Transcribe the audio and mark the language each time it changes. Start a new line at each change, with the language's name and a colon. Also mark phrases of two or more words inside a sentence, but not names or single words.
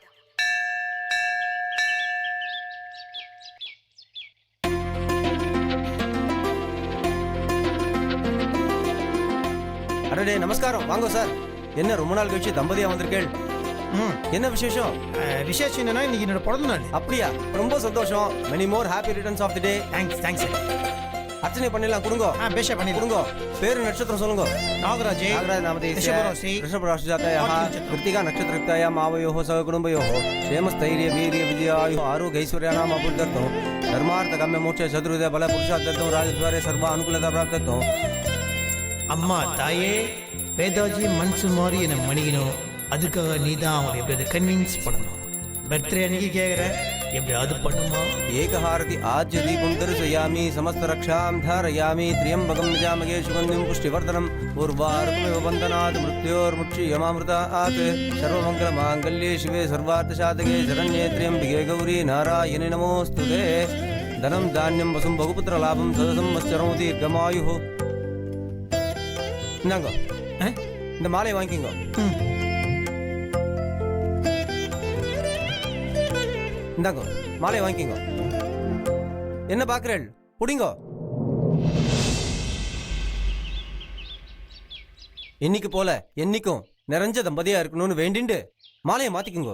Tamil: அடடே, நமஸ்காரம். வாங்க சார். என்ன ரொம்ப நாள் கழிச்சு தம்பதியா வந்திருக்கேள்? என்ன விசேஷம்? விசேஷம் என்னன்னா, இன்னைக்கு என்னோட பிறந்த நாள். அப்படியா? ரொம்ப சந்தோஷம்.
English: many more happy returns of the day.
Tamil: தேங்க்ஸ். அர்ச்சனை பண்ணிடலாம். கொடுங்க. பேஷா பண்ணி கொடுங்க. பேரு நட்சத்திரம் சொல்லுங்க. நாகராஜ் நாமதே ரிஷபராசி.
Sanskrit: ऋषभराशि जातायाः कृत्तिका नक्षत्रयुक्तायाम् आवयोः सहकुटुम्बयोः क्षेमस्थैर्य वीर्य विजयायुः आरोग्य ऐश्वर्याणाम् अभूर्दर्थं धर्मार्थ काम्य मोक्ष चतुर्विध बल पुरुषार्थत्वं राजद्वारे सर्व अनुकूलता प्राप्तत्वं
Tamil: அம்மா தாயே வேதாஜி மனசு மாதிரி என்னை மணிக்கணும். அதுக்காக நீ தான் அவனை எப்படியாவது கன்வின்ஸ் பண்ணணும். பர்த்டே அன்னைக்கு கேட்குற எப்படியாவது பண்ணுமா?
Sanskrit: एकहारति आज्य दीपं दर्शयामि समस्त रक्षां धारयामि त्र्यम्बकं निजामगे सुगन्धिं पुष्टिवर्धनम् उर्वारुकमिव बन्धनात् मृत्योर्मुक्षीयमामृतात् सर्वमङ्गलमाङ्गल्ये शिवे सर्वार्थसाधके शरण्ये त्र्यम्बिके गौरी नारायणि नमोऽस्तुते धनं धान्यं वसुं बहुपुत्रलाभं सदसंवत्सरं दीर्घमायुः
Tamil: இந்தாங்க இந்த மாலையை வாங்கிக்கோங்க. இந்தாங்க மாலையை வாங்கிக்கோங்க. என்ன பாக்குறேன்? புடிங்கோ. இன்னைக்கு போல என்னைக்கும் நிறைஞ்ச தம்பதியா இருக்கணும்னு வேண்டிண்டு மாலையை மாத்திக்குங்க.